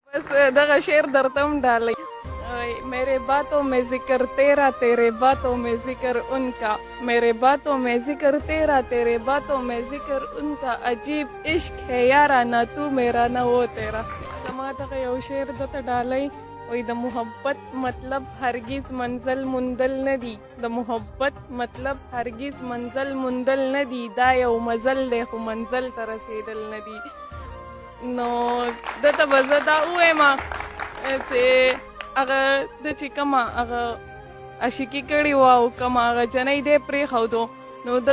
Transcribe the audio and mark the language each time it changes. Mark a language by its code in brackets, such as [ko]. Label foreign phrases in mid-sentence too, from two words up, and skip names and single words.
[ps] دغه شعر درته هم ډالۍ [ur] میرے باتوں میں ذکر تیرا تیرے باتوں میں ذکر ان کا میرے باتوں میں ذکر تیرا تیرے باتوں میں ذکر ان کا عجیب عشق ہے یارا نہ تو میرا نہ وہ تیرا [ps] زما دغه یو شعر درته ډالۍ وای د محبت مطلب هرگز منزل مندل ندی د محبت مطلب هرگز منزل مندل ندی دا یو مزل دی خو منزل ته رسیدل ندی نو دته به زه دا ووایم چې هغه د چې کومه هغه عاشقي کړې وه او کومه هغه جنۍ دی پرېښودو نو دته